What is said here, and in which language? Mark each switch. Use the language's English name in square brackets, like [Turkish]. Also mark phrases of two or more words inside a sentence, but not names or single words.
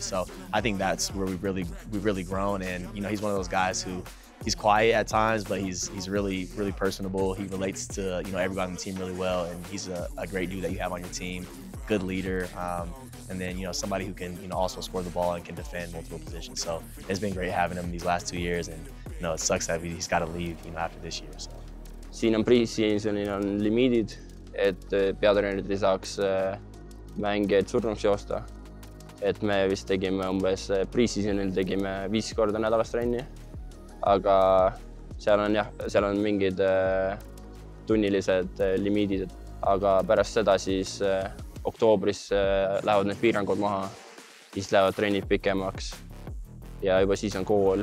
[English] So I think that's where we've really grown. And you know, he's one of those guys who, he's quiet at times, but he's really personable. He relates to, you know, everybody on the team really well, and he's a great dude that you have on your team, good leader, and then, you know, somebody who can, you know, also score the ball and can defend multiple positions. So it's been great having him these last 2 years, and you know, it sucks that he's got to leave, you know, after this year. So. [Estonian] siin on pre-seasonil on limiidid, et peatreenerid ei saaks mängijaid surnuks joosta. Et me vist tegime umbes pre-seasonil tegime 5 korda nädalas trenni, aga seal on mingid tunnilised limiidid, aga pärast seda siis oktoobris lähevad need piirangud maha, siis lähevad trennid pikemaks ja juba siis on kool.